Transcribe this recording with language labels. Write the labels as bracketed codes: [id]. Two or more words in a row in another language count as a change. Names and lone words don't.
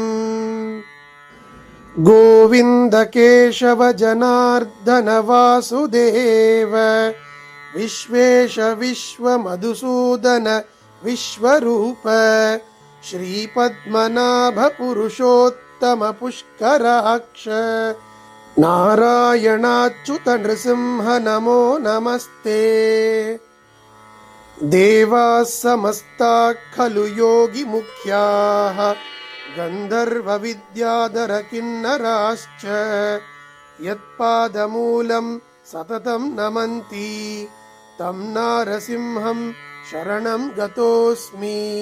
[sa] गोविन्द केशव जनार्दन वासुदेव विश्वेश विश्व मधुसूदन विश्वरूप श्रीपद्मनाभ पुरुषोत्तम पुष्कराक्ष नारायणाच्युत नृसिंह नमो नमस्ते. தேவாः समस्ताः खलु योगी मुख्याः गन्धर्व विद्याधर किन्नराश्च यत्पादमूलं सततं नमन्ति तं नारसिंहं शरणं गतोऽस्मि.